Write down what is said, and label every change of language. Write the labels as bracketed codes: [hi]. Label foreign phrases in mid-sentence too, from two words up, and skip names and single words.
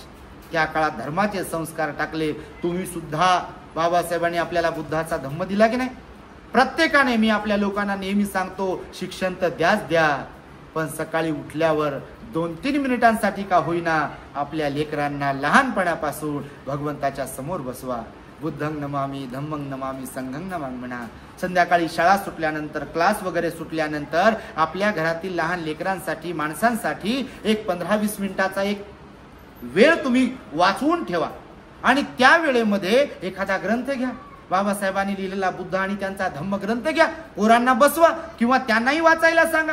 [mr] त्या काळात धर्माचे संस्कार टाकले. तुम्ही सुद्धा बाबासाहेबांनी आपल्याला बुद्धाचा धम्म दिला की नाही? प्रत्येकाने, मी आपल्या लोकांना नेहमी सांगतो, शिक्षण तर द्याच द्या, पण सकाळी उठल्यावर 2-3 मिनिटांसाठी का होईना आपल्या लेकरांना लहानपणापासून भगवंताच्या समोर बसवा. [pi] बुद्धं नमामि, धम्मं नमामि, संघं नमामि म्हणा. [mr] संध्याकाळी शाळा सुटल्यानंतर, क्लास वगैरे सुटल्यानंतर आपल्या घरातील लहान लेकरांसाठी, माणसांसाठी एक 15-20 मिनिटाचा एक वेळ तुम्ही वाचवून ठेवा. आणि त्या वेळेमध्ये एखादा ग्रंथ घ्या, बाबासाहेबांनी लिहिलेला बुद्ध आणि त्यांचा धम्म ग्रंथ घ्या, पोरांना बसवा किंवा त्यांनाही वाचायला सांगा.